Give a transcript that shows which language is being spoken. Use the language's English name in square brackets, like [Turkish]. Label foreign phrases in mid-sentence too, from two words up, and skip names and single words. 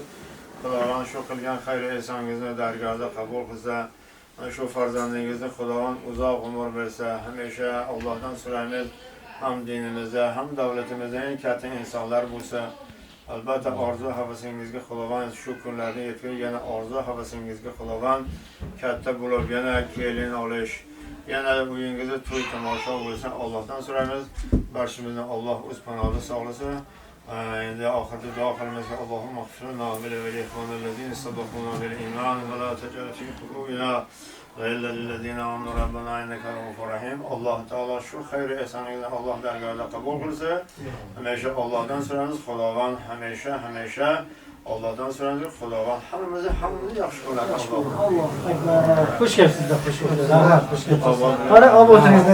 [Uzbek] Xudovan shu qilgan xayr ehsoningizni dargohida qabul qilsa, shu farzandingizni Xudovan uzoq umr bersa, hamisha Allohdan so'raymiz ham dinimizda, ham davlatimizda eng katta insonlar bo'lsa, albatta orzu havasingizga Xudovan shu kunlarda yetib, yana orzu havasingizga Xudovan katta bo'lib, yana kelin olish, yana uyingizda to'y tomosha bo'lsa, Allohdan so'raymiz. Barchamizni Alloh o'z panohida saqlasin. Endi oxirida duo qilamiz. [Arabic] اللهم اغفر لنا ولإخواننا الذين سبقونا بالإيمان ولا تجعل في قلوبنا غير للذين آمنوا ربنا إنك رؤوف رحيم. [Uzbek] Alloh taolo shu xayr ehsoningizni Alloh dargohida qabul qilsa, hamisha Allohdan so'raymiz. Xudovan hamisha Allohdan so'raymiz. Xudovan hammamizni yaxshi ko'radi. Alloh akbar. Xush kelibsizlar, xush kelibsizlar. Rahmat, xush kelibsizlar. Qara olib o'tiringizlar.